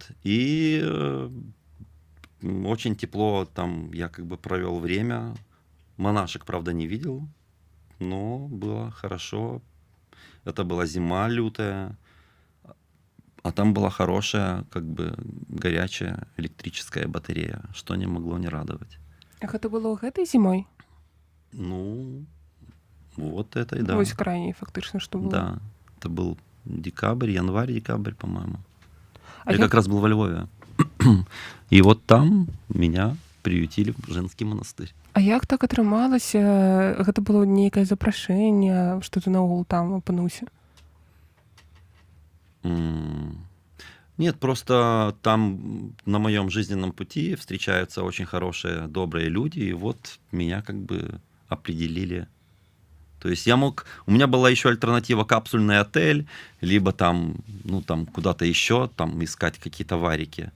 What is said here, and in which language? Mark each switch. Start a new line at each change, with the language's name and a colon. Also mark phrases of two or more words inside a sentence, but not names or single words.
Russian: И очень тепло там я как бы провел время. Монашек, правда, не видел, но было хорошо. Это была зима лютая, а там была хорошая, как бы горячая электрическая батарея, что не могло не радовать.
Belarusian: А гэта было гэтай зімой?
Russian: Ну, вот этой, да.
Belarusian: Вось крайняй, фактычна, што было.
Russian: Да, это был декабрь, январь-декабрь, по-моему. А Я как раз был во Львове. И вот там меня приютили в женский монастырь.
Belarusian: А як так атрымалася? Гэта было нейкае запрашэнне, што ты наогул там апынуўся?
Russian: Нет, просто там на моем жизненном пути встречаются очень хорошие, добрые люди, и вот меня как бы определили. То есть у меня была еще альтернатива капсульный отель, либо там, ну там куда-то еще, там искать какие-то варики.